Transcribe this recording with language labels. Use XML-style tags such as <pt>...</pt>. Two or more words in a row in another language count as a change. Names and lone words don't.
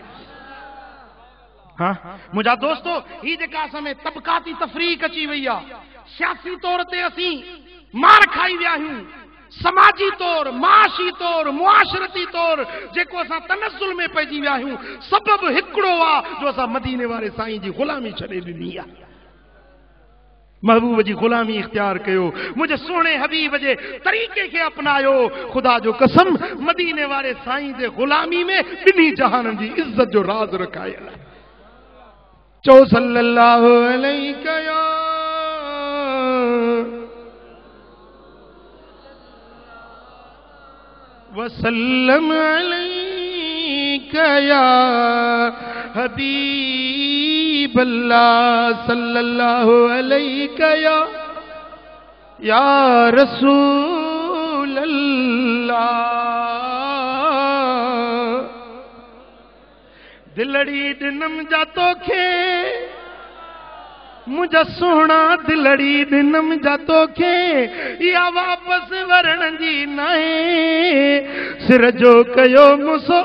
<sd>हाँ मुझा दोस्तों, ही जेका समय तबकाती तफरीक अची वई आहे, सियासी तौर ते असीं मार खाई विया आहियूं, समाजी तौर, माशी तौर, मुआशरती तौर जेको असां तनज़ुल में पइजी विया आहियूं, सबब हिकिड़ो आहे जो असां मदीने वारे साईं जी ग़ुलामी छॾे ॾिनी आहे। महबूब जी ग़ुलामी इख्तियार कयो, मुझे सोने हबीब जे तरीक़े खे अपनायो। खुदा जो कसम मदीने वारे साईं जे ग़ुलामी में ॿिन्ही जहाननि जी इज़्ज़त जो राज रखायल आहे।</sd> <ar>चो صلى الله عليه وسلم عليك يا حبيب الله صلى الله عليك يا رسول الله.</ar> <sd>दिलड़ी दिनम जा तोखे मुझा सोना, दिलड़ी दिनम जा तोखे या वापस वरण जी नाहे, सिर जो कयो मुसो।</sd>